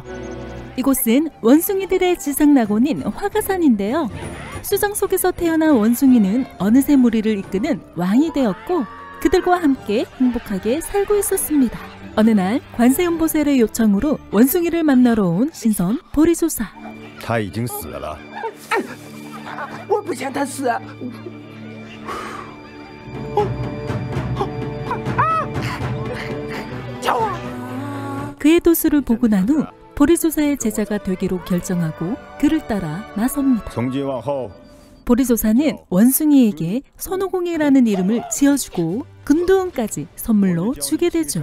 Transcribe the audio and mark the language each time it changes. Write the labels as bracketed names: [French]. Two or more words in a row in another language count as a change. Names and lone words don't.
[Korean] 이곳은 원숭이들의 지상낙원인 화가산인데요. 수정 속에서 태어난 원숭이는 어느새 무리를 이끄는 왕이 되었고 그들과 함께 행복하게 살고 있었습니다. 어느 날 관세음보살의 요청으로 원숭이를 만나러 온 신선 보리조사. [Chinese] 他已经死了。我不想他死。 [Korean] 그의 도수를 보고 난 후 보리조사의 제자가 되기로 결정하고 그를 따라 나섭니다. 보리조사는 원숭이에게 손오공이라는 이름을 지어주고 금도은까지 선물로 주게 되죠.